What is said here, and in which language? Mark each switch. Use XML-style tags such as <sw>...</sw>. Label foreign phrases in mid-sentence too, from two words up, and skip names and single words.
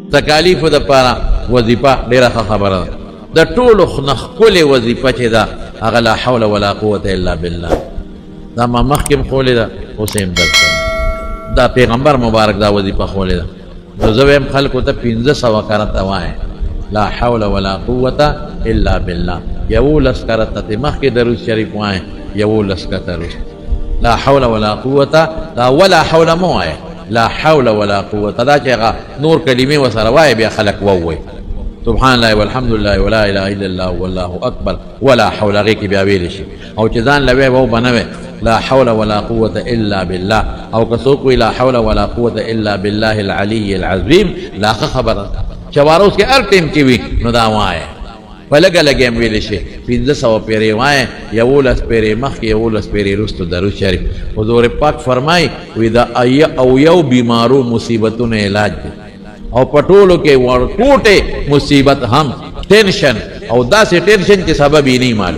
<ps>تکالیفو د پاره وظیفه ډېره ښه خبره ده. د ټولو نه ښکلې وظیفه چې ده هغه</ps> <ar>لا حول ولا قوة الا بالله.</ar> <ps>دا ما مخکې هم ښولې ده، اوس یې هم درته دا پیغمبر مبارک دا وظیفه ښولې ده. نو زه وایم خلکو ته 1500 کرته وایه</ps> <ar>لا حول ولا قوة الا بالله.</ar> <ps>11 کرته ته مخکې درود شریف وایه، 11 کرته رسته</ps> <ar>لا حول ولا قوة.</ar> <ps>دا</ps> <ar>ولا حول</ar> <ps>مو وایه،</ps> <ar>لا حول ولا قوة.</ar> <ps>دا چې هغه نور کلمې ورسره وایه بیا خلک ووایي</ps> <ar>سبحان الله والحمد لله ولا اله الا الله والله اکبر ولا حول.</ar> <ps>هغې کې بیا ویلی شي. او چې ځان له وی به وبنوې</ps> <ar>لا حول ولا قوة الا بالله.</ar> <ps>او که څوک وي</ps> <ar>لا حول ولا قوة الا بالله العلي العظيم</ar> <ps>لا ښه خبره. چواروس کې هر ټیم کې وي نو دا وایه په لږه لږه هم ویلی شي. 1500 پیرې وایه، 11 پیرې مخکې 11 پیرې وروسته درود شریف. حضور پاک فرمایي وي دا او یو بیمارو مصیبتونو علاج دی او په ټولو کې ورکوټې مصیبت هم ټینشن او داسې ټینشن چې سبب یې نه معلوم.</ps>